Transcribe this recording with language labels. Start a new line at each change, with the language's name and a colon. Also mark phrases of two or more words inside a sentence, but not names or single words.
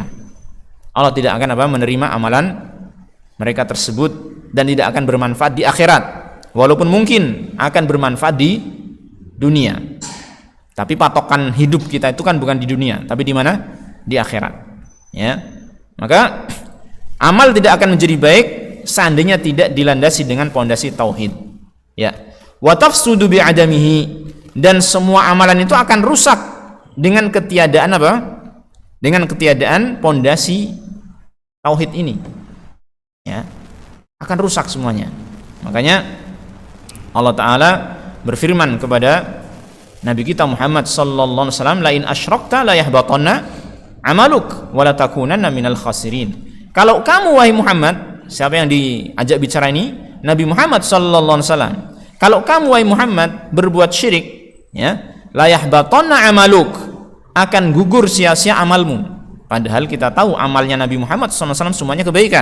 Indonesian: Allah tidak akan menerima amalan mereka tersebut dan tidak akan bermanfaat di akhirat, walaupun mungkin akan bermanfaat di dunia. Tapi patokan hidup kita itu kan bukan di dunia, tapi di mana? Di akhirat. Ya, maka amal tidak akan menjadi baik seandainya tidak dilandasi dengan pondasi tauhid. Ya.
Arabic: وتفسد بعدمه,
Indonesian: dan semua amalan itu akan rusak dengan ketiadaan apa? Dengan ketiadaan pondasi tauhid ini. Ya. Akan rusak semuanya. Makanya Allah Ta'ala berfirman kepada Nabi kita Muhammad
Arabic: صلى الله عليه وسلم, لئن أشركت ليحبطن عملك ولتكونن من الخاسرين.
Indonesian: Kalau kamu wahai Muhammad, siapa yang diajak bicara ini? Nabi Muhammad
Arabic: صلى الله عليه وسلم.
Indonesian: Kalau kamu wahai Muhammad berbuat syirik, ya,
Arabic: ليحبطن عملك,
Indonesian: akan gugur sia-sia amalmu. Padahal kita tahu amalnya Nabi Muhammad
Arabic: صلى الله عليه وسلم
Indonesian: semuanya kebaikan.